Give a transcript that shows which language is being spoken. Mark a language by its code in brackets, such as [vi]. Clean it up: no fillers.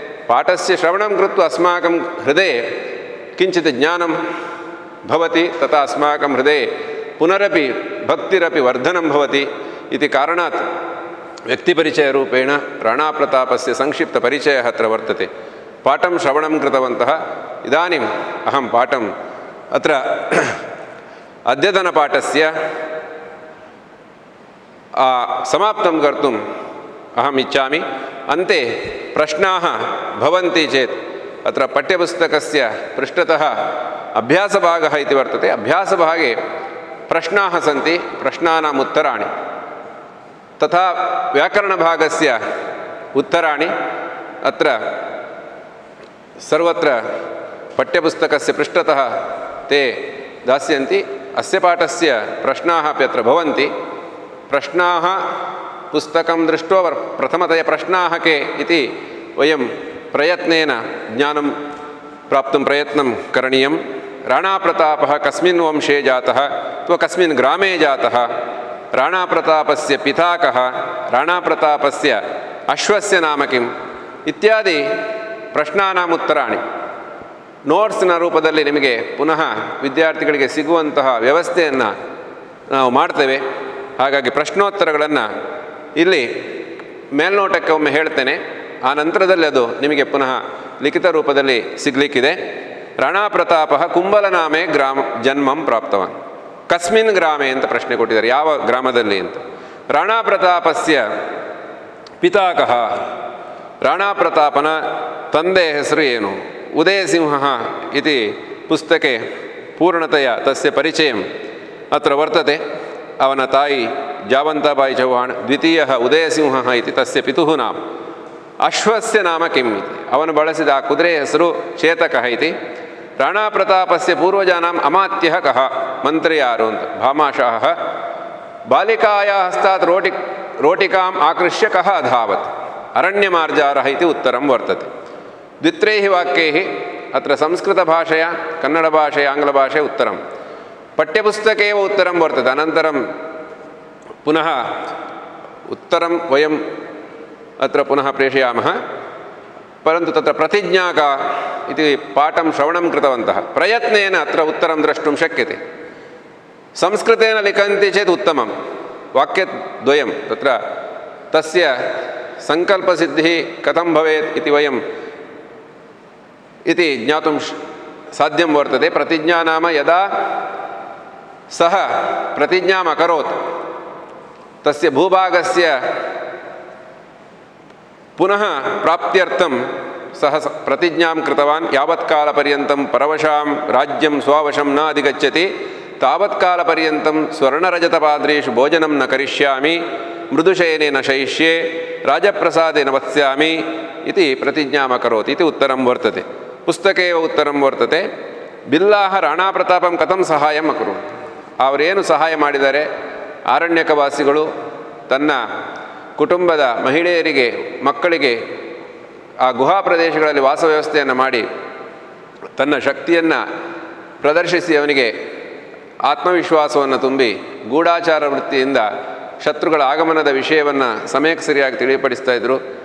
[sa] ಪಾಠಸ್ಯ ಶ್ರವಣಂ ಕೃತ್ವ ಅಸ್ಮಾಕಂ ಹೃದಯ ಕಿಂಚಿತ್ ಜ್ಞಾನಂ ಭವತಿ, ತಥಾ ಅಸ್ಮಾಕಂ ಹೃದಯ ಪುನರಪಿ ಭಕ್ತಿರಪಿ ವರ್ಧನಂ ಭವತಿ ಇತಿ ಕಾರಣಾತ್ ವ್ಯಕ್ತಿಪರಿಚಯರೂಪೇಣ ರಾಣಾಪ್ರತಾಪಸ್ಯ ಸಂಕ್ಷಿಪ್ತಪರಿಚಯः ಅತ್ರ ವರ್ತತೆ. ಪಾಠಂ ಶ್ರವಣಂ ಕೃತವಂತಃ. ಇದಾನಿಂ ಅಹಂ ಪಾಠಂ ಅತ್ರ ಅದ್ಯತನಪಾಠಸ್ಯ ಸಮಾಪ್ತಂ ಕರ್ತುಂ ಅಹಂ ಇಚ್ಛಾಮಿ. अन्ते प्रश्नाः भवन्ति चेत् अत्र पठ्यपुस्तकस्य पृष्ठतः अभ्यासभागः इति वर्तते. अभ्यासभागे प्रश्नाः सन्ति, प्रश्नानाम् उत्तराणि, तथा व्याकरणभागस्य उत्तराणि अत्र सर्वत्र पठ्यपुस्तकस्य पृष्ठतः ते दास्यन्ति. अस्य पाठस्य प्रश्नाः अपि अत्र भवन्ति. प्रश्नाः पुस्तकं दृष्ट्वा प्रथमतया प्रश्नाः के इति वयं प्रयत्नेन ज्ञानं प्राप्तुं प्रयत्नं करणीयं. राणाप्रतापः कस्मिन् वंशे जातः अथवा कस्मिन् ग्रामे जातः, राणाप्रतापस्य पिता कः, राणाप्रतापस्य अश्वस्य नाम किम् इत्यादि ಪ್ರಶ್ನಾನಾಂ ಉತ್ತರಾಣಿ [kn] ನೋಟ್ಸ್ನ ರೂಪದಲ್ಲಿ ನಿಮಗೆ ಪುನಃ ವಿದ್ಯಾರ್ಥಿಗಳಿಗೆ ಸಿಗುವಂತಹ ವ್ಯವಸ್ಥೆಯನ್ನು ನಾವು ಮಾಡ್ತೇವೆ. ಹಾಗಾಗಿ ಪ್ರಶ್ನೋತ್ತರಗಳನ್ನು ಇಲ್ಲಿ ಮೇಲ್ನೋಟಕ್ಕೆ ಒಮ್ಮೆ ಹೇಳ್ತೇನೆ, ಆ ನಂತರದಲ್ಲಿ ಅದು ನಿಮಗೆ ಪುನಃ ಲಿಖಿತ ರೂಪದಲ್ಲಿ ಸಿಗಲಿಕ್ಕಿದೆ. [sa] ರಾಣಾಪ್ರತಾಪ ಕುಂಬಲನಾಮೆ ಜನ್ಮಂ ಪ್ರಾಪ್ತವಾನ್. ಕಸ್ಮಿನ್ ಗ್ರಾಮೆ [kn] ಅಂತ ಪ್ರಶ್ನೆ ಕೊಟ್ಟಿದ್ದಾರೆ, ಯಾವ ಗ್ರಾಮದಲ್ಲಿ ಅಂತ. [sa] ರಾಣಾಪ್ರತಾಪಸ್ಯ ಪಿತಾ ಕಃ, [kn] ರಾಣಾಪ್ರತಾಪನ ತಂದೆ ಹೆಸರು ಏನು. [sa] ಉದಯಸಿಂಹ ಇತಿ ಪುಸ್ತಕೆ ಪೂರ್ಣತೆಯ ತಸ್ಯ ಪರಿಚಯಂ ಅತ್ರ ವರ್ತತೆ. [kn] ಅವನ ತಾಯಿ [sa] ಜಾವಂತಾಬಾಯಿ ಚೌಹಾಣ್, ದ್ವಿತೀಯ ಉದಯಸಿಂಹ ಇತಿ ತಸ್ಯ ಪಿತುಃ ನಾಮ. ಅಶ್ವಸ್ಯ ನಾಮ ಕಿಮ್ ಇತಿ, [kn] ಅವನು ಬಳಸಿದ ಆ ಕುದುರೆಯ ಹೆಸರು ಚೇತಕಃ ಇತಿ. [sa] ರಾಣಾಪ್ರತಾಪಸ್ಯ ಪೂರ್ವಜಾನಾಂ ಅಮಾತ್ಯಃ ಕಃ, [kn] ಮಂತ್ರಿ ಯಾರು ಅಂತ. [sa] ಭಾಮಾಶಾಹ. ಬಾಲಿಕಾಯ ಹಸ್ತಾತ್ ರೋಟಿಕಾಂ ಆಕೃಷ್ಯ ಕಃ ಅಧಾವತ್. ಅರಣ್ಯಮಾರ್ಜಾರಃ ಇತಿ ಉತ್ತರಂ ವರ್ತತೆ. ದ್ವಿತ್ರೈಃ ವಾಕ್ಯೈಃ ಅತ್ರ ಸಂಸ್ಕೃತಭಾಷೆಯ ಕನ್ನಡಭಾಷೆಯ ಆಂಗ್ಲಭಾಷೆಯ ಉತ್ತರಂ, ಪಠ್ಯಪುಸ್ತಕೆ ಉತ್ತರಂ ವರ್ತತೆ. ಅನಂತರಂ ಪುನಃ उत्तरं वयम् अत्र पुनः प्रेषयामः. परन्तु तत्र प्रतिज्ञा का इति पाठं श्रवणं कृतवन्तः. प्रयत्नेन अत्र उत्तरं द्रष्टुं शक्यते. संस्कृतेन लिखन्ति चेत् उत्तमं. वाक्यद्वयं तत्र तस्य सङ्कल्पसिद्धिः कथं भवेत् इति वयम् इति ज्ञातुं साध्यं वर्तते. प्रतिज्ञा नाम यदा सः प्रतिज्ञाम् अकरोत् तस्य भूभागस्य पुनः प्राप्त्यर्थं सः प्रतिज्ञां कृतवान्. यावत्कालपर्यन्तं परवशां राज्यं स्ववशं न अधिगच्छति तावत्कालपर्यन्तं स्वर्णरजतपात्रेषु भोजनं न करिष्यामि, मृदुशयने न शयिष्ये, राजप्रसादे न वत्स्यामि इति प्रतिज्ञाम् अकरोत् इति उत्तरं वर्तते. पुस्तके उत्तरं वर्तते. बिल्लाह राणाप्रतापं कथं सहायम् अकुर्वन्. [kn] ಅವರೇನು ಸಹಾಯ ಮಾಡಿದ್ದಾರೆ, ಆರಣ್ಯಕವಾಸಿಗಳು ತನ್ನ ಕುಟುಂಬದ ಮಹಿಳೆಯರಿಗೆ ಮಕ್ಕಳಿಗೆ ಆ ಗುಹಾ ಪ್ರದೇಶಗಳಲ್ಲಿ ವಾಸ ವ್ಯವಸ್ಥೆಯನ್ನು ಮಾಡಿ ತನ್ನ ಶಕ್ತಿಯನ್ನು ಪ್ರದರ್ಶಿಸಿ ಅವನಿಗೆ ಆತ್ಮವಿಶ್ವಾಸವನ್ನು ತುಂಬಿ ಗೂಢಾಚಾರ ವೃತ್ತಿಯಿಂದ ಶತ್ರುಗಳ ಆಗಮನದ ವಿಷಯವನ್ನು ಸಮಯಕ್ಕೆ ಸರಿಯಾಗಿ ತಿಳಿಪಡಿಸ್ತಾ ಇದ್ದರು.